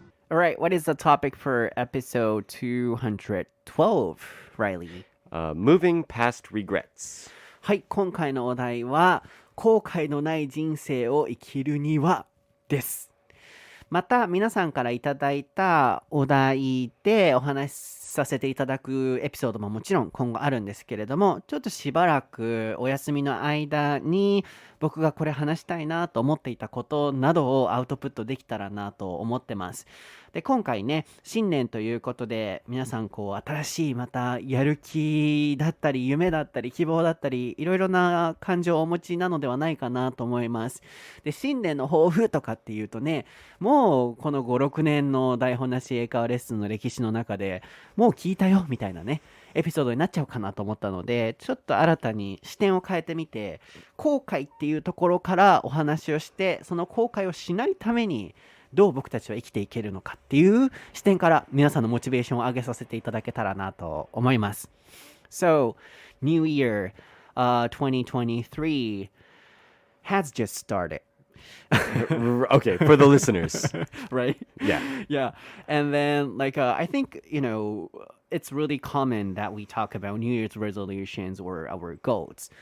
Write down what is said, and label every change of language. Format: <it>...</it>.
<en>Alright, what is the topic for episode 212, Reilly? Moving past regrets.</en> <ja>はい、今回のお題は後悔のない人生を生きるにはです。また皆さんからいただいたお題でお話しさせていただくエピソードももちろん今後あるんですけれども、ちょっとしばらくお休みの間に僕がこれ話したいなと思っていたことなどをアウトプットできたらなと思ってます。で、今回ね、新年ということで皆さん新しいまたやる気だったり夢だったり希望だったりいろいろな感情をお持ちなのではないかなと思います。で、新年の抱負とかっていうとね、もうこの5、6年の台本なし英会話レッスンの歴史の中でもう聞いたよみたいなねエピソードになっちゃうかなと思ったので、ちょっと新たに視点を変えてみて、後悔っていうところからお話をして、その後悔をしないためにどう僕たちは生きていけるのかっていう視点から皆さんのモチベーションを上げさせていただけたらなと思います。</ja> <en>So, New Year, 2023 has just started. Okay, for the listeners. Right? Yeah. And then I think, it's really common that we talk about New Year's resolutions or our goals.</en>